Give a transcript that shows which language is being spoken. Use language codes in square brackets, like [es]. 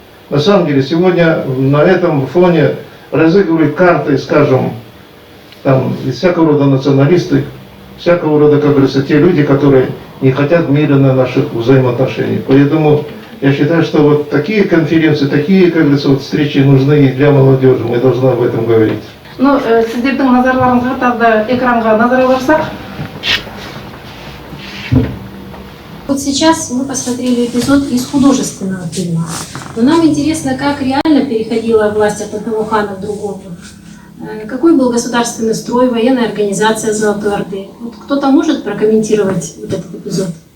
[ru] На самом деле, сегодня на этом фоне разыгрывают карты, скажем, там, всякого рода националисты, всякого рода, как говорится, те люди, которые не хотят мирно наших взаимоотношений. Поэтому я считаю, что такие конференции, такие, как говорится, встречи нужны и для молодежи. Мы должны об этом говорить. [kk] Сіздердің назарларыңызға тағы да экранға назар аударсақ. [ru] Сейчас мы посмотрели эпизод из художественного фильма. Но нам интересно, как реально переходила власть от одного хана к другому. Какой был государственный строй, военная организация Золотой Орды? Кто-то может прокомментировать этот эпизод?